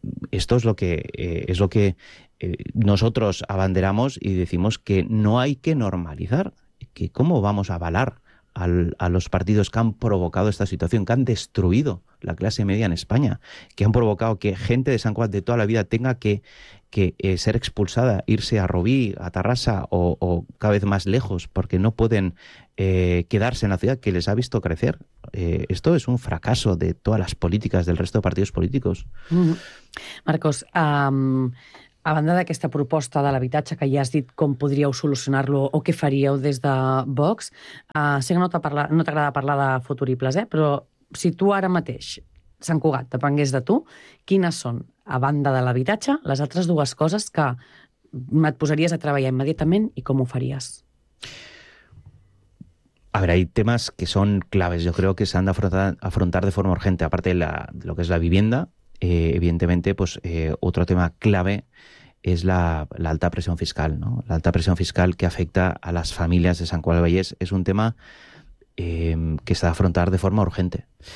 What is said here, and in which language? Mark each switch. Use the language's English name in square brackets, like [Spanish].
[Spanish] Esto es lo que nosotros abanderamos y decimos que no hay que normalizar, que cómo vamos a avalar a los partidos que han provocado esta situación, que han destruido la clase media en España, que han provocado que gente de San Juan de toda la vida tenga que ser expulsada, irse a Rubí, a Tarrasa o cada vez más lejos porque no pueden quedarse en la ciudad que les ha visto crecer. Esto es un fracaso de todas las políticas del resto de partidos políticos. Marcos, [Catalan] A banda d'aquesta proposta de l'habitatge, que ja has dit com podríeu solucionar-lo o què faríeu des de Vox, sé que no t'agrada parlar de futuribles, però si tu ara mateix, Sant Cugat, depengués de tu, quines són, a banda de l'habitatge, les altres dues coses que et posaries a treballar immediatament i com ho faries? [Spanish] A ver, hay temas que son claves. Yo creo que se han de afrontar de forma urgente, aparte de lo que es la vivienda. Evidentemente, pues otro tema clave es la alta presión fiscal, ¿no? La alta presión fiscal que afecta a las familias de San Cugat del Vallès es un tema que se ha de afrontar de forma urgente.